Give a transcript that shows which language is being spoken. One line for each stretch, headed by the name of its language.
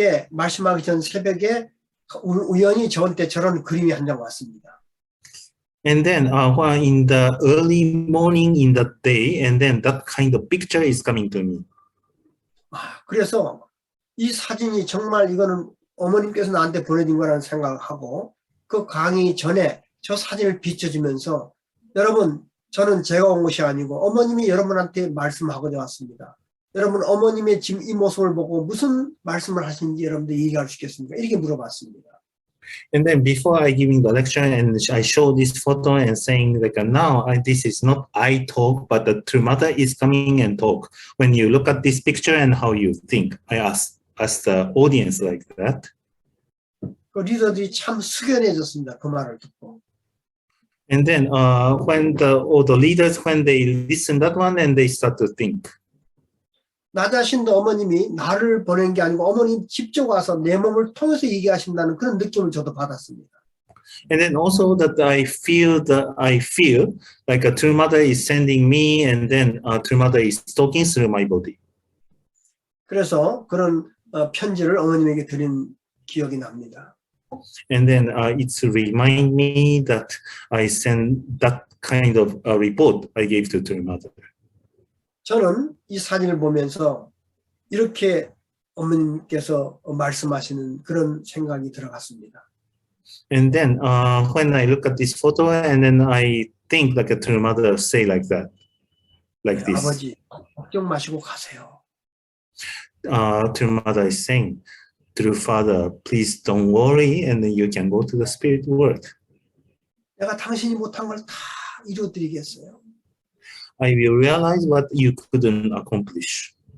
Korean: 말씀하기 전 새벽에 우연히 저한테 저런 그림이 한 장 왔습니다.
English: And then in the early morning in the day, and then that kind of picture is coming to me.
Korean: 그래서 이 사진이 정말 이거는 어머님께서 나한테 보내준 거라는 생각을 하고 그 강의 전에 저 사진을 비춰주면서 여러분 저는 제가 온 것이 아니고 어머님이 여러분한테 말씀하고자 왔습니다. 여러분 어머님의 지금 이 모습을 보고 무슨 말씀을 하시는지 여러분들 얘기할 수 있겠습니까? 이렇게 물어봤습니다.
English: And then before I giving the lecture, and I show this photo and saying like, now this is not I talk, but the true mother is coming and talk. When you look at this picture and how you think, I ask the audience like that.
Korean: 그 리더들이 참 숙연해졌습니다. 그 말을 듣고.
English: And then when all the leaders, when they listen that one and they start to think.
Korean: 나 자신도 어머님이 나를 보낸 게 아니고 어머님 직접 와서 내 몸을 통해서 얘기하신다는 그런 느낌을 저도 받았습니다.
English: And then also that I feel like a true mother is sending me, and then true mother is talking through my body.
Korean: 그래서 그런 편지를 어머님에게 드린 기억이 납니다.
English: And then it's remind me that I send that kind of report I gave to true mother.
Korean: 저는 이 사진을 보면서 이렇게 어머님께서 말씀하시는 그런 생각이 들어갔습니다.
English: And then when I look at this photo, and then I think like a true mother say like that, like this.
Korean: 아버지 걱정 마시고 가세요.
English: True mother is saying, true father, please don't worry, and then you can go to the spirit world.
Korean: 내가 당신이 못한 걸 다 이루어드리겠어요.
English: I will realize what you couldn't accomplish.